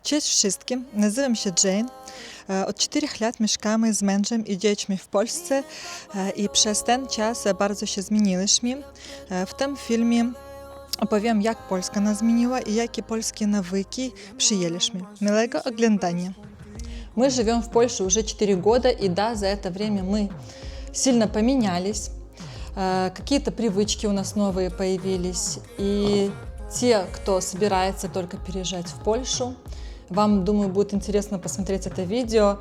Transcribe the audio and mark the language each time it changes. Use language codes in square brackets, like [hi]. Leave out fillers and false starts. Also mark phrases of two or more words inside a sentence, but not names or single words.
[pl] Cześć wszystkim, nazywam się Jane. Od 4 lat mieszkamy z mężem i dziećmi w Polsce i przez ten czas bardzo się zmieniliśmy. W tym filmie opowiem, jak Polska nas zmieniła и jakie polskie nawyki przyjęliśmy. Miłego oglądania. [ru] Мы живем в Польше уже 4 года, и да, за это время мы сильно поменялись. Какие-то привычки у нас новые появились. И те, кто собирается только переезжать в Польшу, вам, думаю, будет интересно посмотреть это видео.